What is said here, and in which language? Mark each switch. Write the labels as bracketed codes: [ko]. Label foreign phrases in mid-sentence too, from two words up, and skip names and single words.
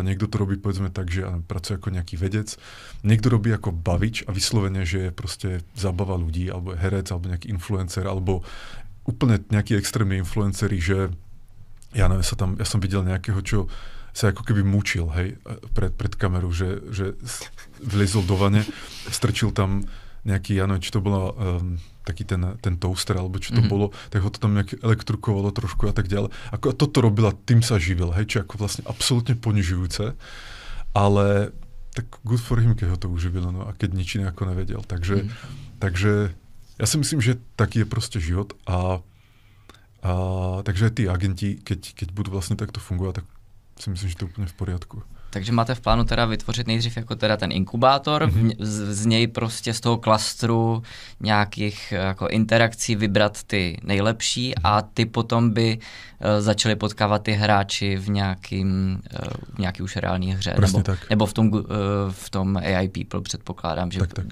[sk] Niekto to robí povedzme tak, že pracuje ako nejaký vedec, niekto robí ako bavič a vyslovene, že je proste zabava ľudí, alebo je herec, alebo nejaký influencer, alebo úplne nejakí extrémni influenceri, že ja neviem, ja som videl nejakého, čo sa ako keby mučil, hej, pred kameru, že vlezol do vane, strčil tam nejaký, ja neviem, či to bola taký ten toaster, alebo čo to bolo, tak ho to tam nejak elektrukovalo trošku a tak ďalej. Ako toto robila, tým sa živil, hej, či ako vlastne absolútne ponižujúce, ale tak [en] good for him, [sk] keď ho to uživilo, no a keď nič iné ako nevedel. Takže ja si myslím, že taký je proste život a takže aj tí agenti, keď budú vlastne takto fungovať, tak si myslím, že to je úplne v poriadku. [cs] Takže máte v plánu teda vytvořit nejdřív jako teda ten inkubátor, z něj prostě z toho klastru nějakých jako interakcí vybrat ty nejlepší a ty potom by začali potkávat ty hráči v nějaký už reální hře. Nebo v tom AI People předpokládám, že tak.